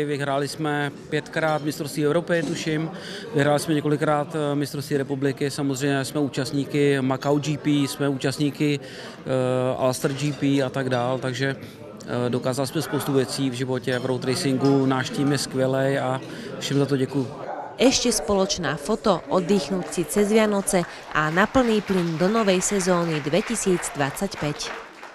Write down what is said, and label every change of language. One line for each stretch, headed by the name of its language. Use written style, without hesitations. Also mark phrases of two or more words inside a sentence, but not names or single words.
Czech: Vyhráli jsme 5krát mistrovství Evropy, tuším. Vyhráli jsme několikrát mistrovství republiky. Samozřejmě jsme účastníky Macau GP, jsme účastníky Ulster GP a tak dál. Takže dokázali jsme spoustu věcí v životě, v
English: road racingu.
Czech: Náš tým je skvělej a všem za to děkuju.
Slovak: Ešte spoločná foto, oddychnúť si cez Vianoce a na plný plyn do novej sezóny 2025.